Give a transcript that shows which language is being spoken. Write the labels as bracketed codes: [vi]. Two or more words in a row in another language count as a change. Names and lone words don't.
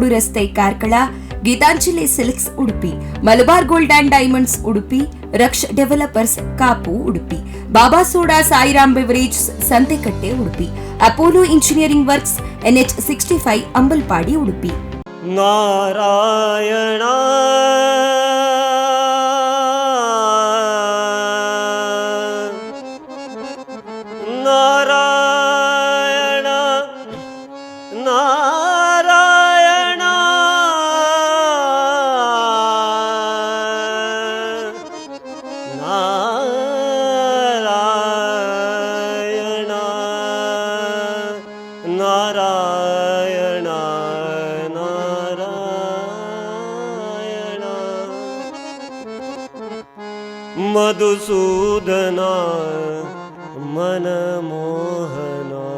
[kn] ರಸ್ತೆ ಕಾರ್ಕಳ, ಗೀತಾಂಜಲಿ ಸಿಲ್ಕ್ಸ್ ಉಡುಪಿ, ಮಲಬಾರ್ ಗೋಲ್ಡ್ ಅಂಡ್ ಡೈಮಂಡ್ಸ್ ಉಡುಪಿ, ರಕ್ಷ್ ಡೆವಲಪರ್ಸ್ ಕಾಪು ಉಡುಪಿ, ಬಾಬಾ ಸೋಡಾ ಸಾಯಿರಾಮ್ ಬೆವರೇಜ್ ಸಂತೆಕಟ್ಟೆ ಉಡುಪಿ, ಅಪೋಲೋ ಇಂಜಿನಿಯರಿಂಗ್ ವರ್ಕ್ಸ್ NH 65 ಅಂಬಲ್ಪಾಡಿ ಉಡುಪಿ. ನಾರಾಯಣ ನಾರಾಯಣ ನಾರಾಯಣ ನಾರಾಯಣ ನಾರಾಯಣ ನಾರಾಯಣ ಮಧುಸೂದನ ಮನಮೋಹನ